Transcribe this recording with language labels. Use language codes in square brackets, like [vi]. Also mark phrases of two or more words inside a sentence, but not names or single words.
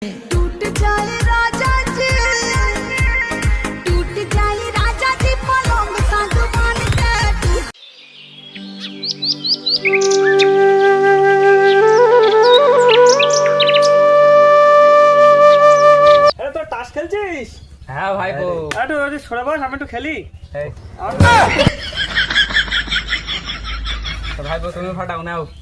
[hi] टूट जाए राजा जी, टूट जाए राजा जी पलंग सागवान का टूट। [bn] আরে তোর তাস খেলছিস? হ্যাঁ ভাইপো, একটু সরে বস, আমি একটু খেলি। ভাইপো তুমি ফাটাও নাও।